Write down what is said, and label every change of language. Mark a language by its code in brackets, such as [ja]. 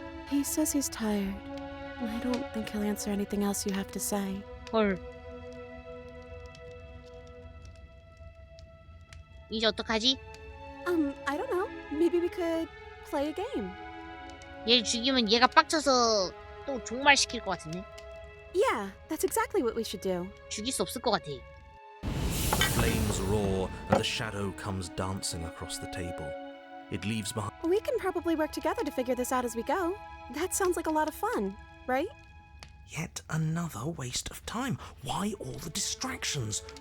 [en] He says he's tired. I don't think he'll answer anything else you have to say. [ko] 헐. 이제 어떡하지? [en] I don't know. Maybe we could play a game. [ko] 얘를 죽이면 얘가 빡쳐서 또 종말시킬 것 같은데? [en] Yeah, that's exactly what we should do. [ko] 죽일 수 없을 것 같아. [en] The flames roar and the shadow comes dancing across the table. It leaves behind We can probably work together to figure this out as we go. That sounds like a lot of fun, right? yet another waste of time. Why all the distractions?